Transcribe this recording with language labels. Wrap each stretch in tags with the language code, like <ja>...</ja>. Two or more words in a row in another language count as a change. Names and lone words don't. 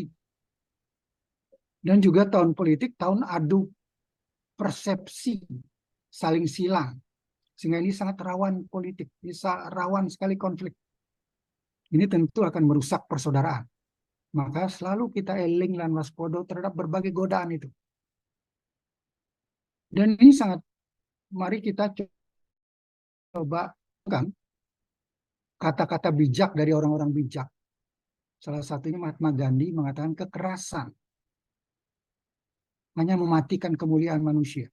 <id>Dan juga tahun politik tahun adu persepsi, saling silang. Sehingga ini sangat rawan politik, bisa rawan sekali konflik. Ini tentu akan merusak persaudaraan. Maka selalu kita</id> <jv>eling lan waspada</jv> <id>terhadap berbagai godaan itu. Dan ini sangat, mari kita coba kan kata-kata bijak dari orang-orang bijak. Salah satunya Mahatma Gandhi mengatakan kekerasan hanya mematikan kemuliaan manusia.</id>